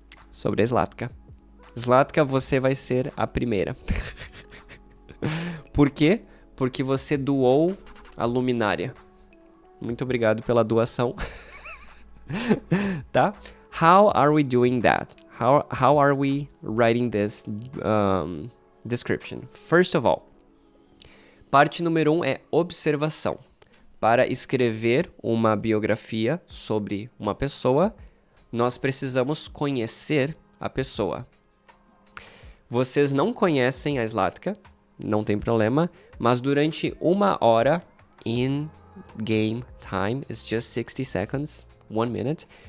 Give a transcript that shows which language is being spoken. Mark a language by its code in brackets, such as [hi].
[pt] Sobre a Zlatka. Zlatka, você vai ser a primeira. Por quê? Porque você doou a luminária. Muito obrigado pela doação. [en] Tá? How are we doing that? How are we writing this description? First of all, [pt] parte número 1 é observação. Para escrever uma biografia sobre uma pessoa, nós precisamos conhecer a pessoa. Vocês não conhecem a Zlatka, não tem problema, mas durante 1 hora, [en] in game time is just 60 seconds, 1 minute.